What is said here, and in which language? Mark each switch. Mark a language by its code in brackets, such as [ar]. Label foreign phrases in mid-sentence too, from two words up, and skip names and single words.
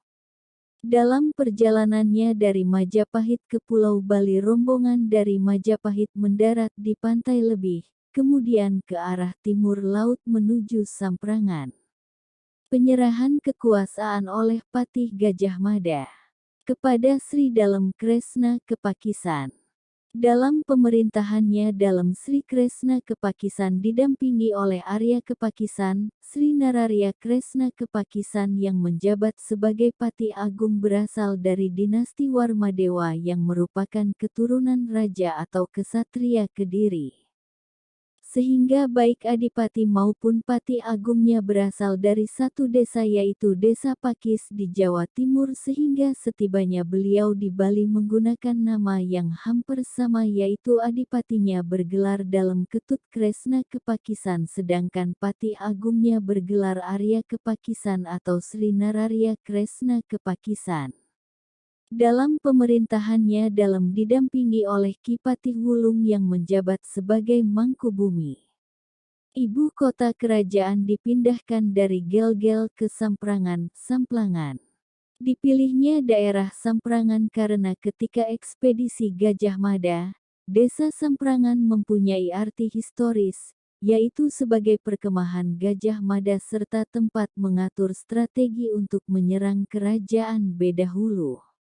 [id] Dalam perjalanannya dari Majapahit ke Pulau Bali rombongan dari Majapahit mendarat di Pantai Lebih, kemudian ke arah timur laut menuju Samprangan. Penyerahan kekuasaan oleh Patih Gajah Mada kepada Sri Dalem Kresna Kepakisan. Dalam pemerintahannya dalam Sri Kresna Kepakisan didampingi oleh Arya Kepakisan, Sri Nararya Kresna Kepakisan yang menjabat sebagai Patih Agung berasal dari dinasti Warmadewa yang merupakan keturunan raja atau kesatria Kediri. Sehingga baik adipati maupun patih agungnya berasal dari satu desa yaitu Desa Pakis di Jawa Timur sehingga setibanya beliau di Bali menggunakan nama yang hampir sama yaitu adipatinya bergelar dalam Ketut Kresna Kepakisan sedangkan patih agungnya bergelar Arya Kepakisan atau Sri Nararya Kresna Kepakisan. Dalam pemerintahannya dalam didampingi oleh Ki Patih Wulung yang menjabat sebagai Mangkubumi. Ibu kota kerajaan dipindahkan dari Gelgel ke Samprangan, Samplangan. Dipilihnya daerah Samprangan karena ketika ekspedisi Gajah Mada, desa Samprangan mempunyai arti historis, yaitu sebagai perkemahan Gajah Mada serta tempat mengatur strategi untuk menyerang kerajaan Bedahulu.